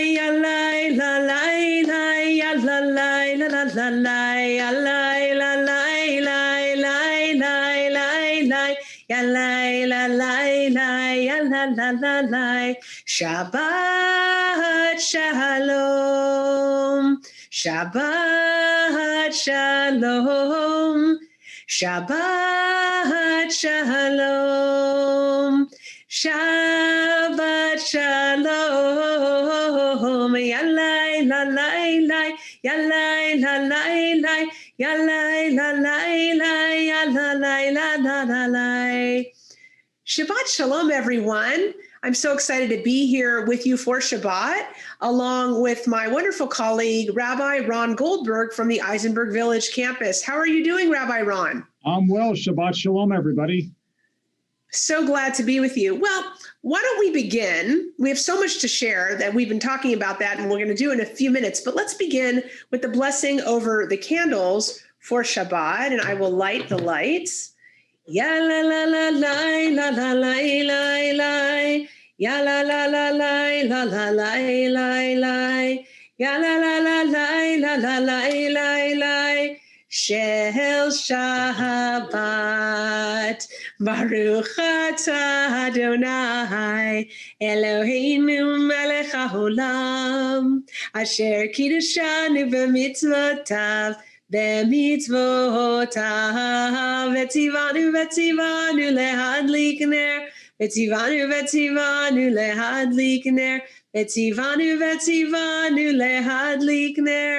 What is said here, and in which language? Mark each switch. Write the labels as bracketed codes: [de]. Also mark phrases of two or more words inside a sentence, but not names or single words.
[he] yalai la lai lai, yalai la la la lai, yalai la lai lai lai lai lai lai, yalai la lai lai, yalai la la lai. שבת שלום, שבת שלום. שבת שלום, שבת שלום, Yalai la lai lai, Yalai la lai lai, Yalai la lai lai, Yalai la la la lai. שבת שלום, [en] everyone. I'm so excited to be here with you for Shabbat, along with my wonderful colleague, Rabbi Ron Goldberg from the Eisenberg Village campus. How are you doing, Rabbi Ron? I'm well. [he] שבת שלום, everybody. [en] So glad to be with you. Well, why don't we begin? We have so much to share that we've been talking about that, and we're going to do in a few minutes. But let's begin with the blessing over the candles for Shabbat, and I will light the lights. Ya la la la la la la la la la. Ya la la la la la la la la la. Ya la la la la la la la la la. [he] של שבת, ברוך אתה אדוני, אלוהינו מלך העולם, אשר קדשנו במצוותיו, במצוותיו, וציוונו להדליק נר, וציוונו להדליק נר, וציוונו להדליק נר.